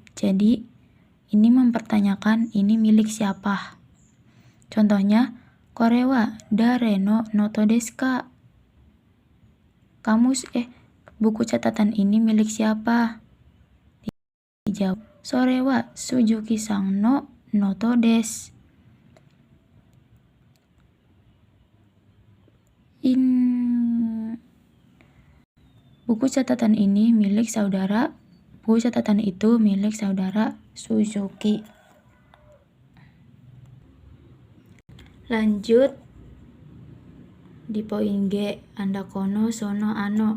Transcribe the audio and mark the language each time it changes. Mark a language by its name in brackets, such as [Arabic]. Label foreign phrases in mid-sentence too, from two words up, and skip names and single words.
[Indonesian] Jadi ini mempertanyakan ini milik siapa. [Japanese] Contohnya, これは誰のノートですか? [Indonesian] Buku catatan ini milik siapa? [Japanese] Dijawab, それは鈴木さんのノートです. [Indonesian] Buku catatan ini milik saudara. Buku catatan itu milik saudara Suzuki. Lanjut di poin G, anda [Japanese] この その あの.